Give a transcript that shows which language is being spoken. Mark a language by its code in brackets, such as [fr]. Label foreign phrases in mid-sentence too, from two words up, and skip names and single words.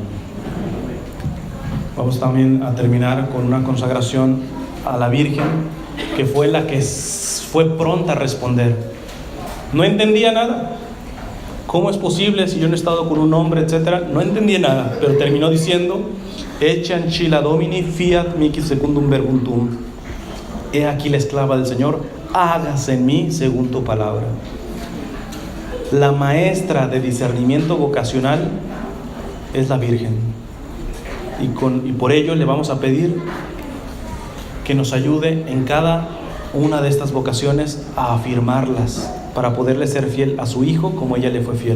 [es] Vamos también a terminar con una consagración a la Virgen, que fue la que fue pronta a responder. No entendía nada. ¿Cómo es posible si yo no he estado con un hombre, etcétera? No entendía nada, pero terminó diciendo: [la] Ecce ancilla Domini, fiat mihi secundum verbum tuum. [es] He aquí la esclava del Señor, hágase en mí según tu palabra. La maestra de discernimiento vocacional es la Virgen. Y por ello le vamos a pedir que nos ayude en cada una de estas vocaciones a afirmarlas, para poderle ser fiel a su Hijo como ella le fue fiel.